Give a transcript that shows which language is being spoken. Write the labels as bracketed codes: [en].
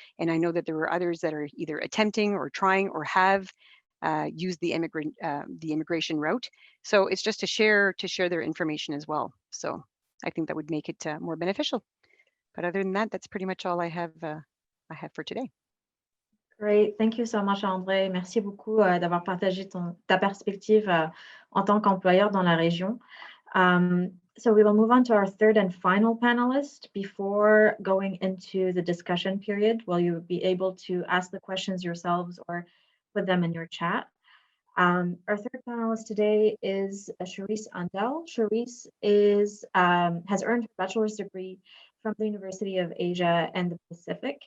[en] And I know that there are others that are either attempting or trying or have used the immigration route. So it's just to share their information as well. So I think that would make it more beneficial. But other than that, that's pretty much all I have for today. Great. Thank you so much, André. [fr] Merci beaucoup d'avoir partagé ta perspective en tant qu'employeur dans la région. [en] So we will move on to our third and final panelist before going into the discussion period, where you will be able to ask the questions yourselves or put them in your chat. Our third panelist today is Charisse Andel. Charisse has earned her bachelor's degree from the University of Asia and the Pacific.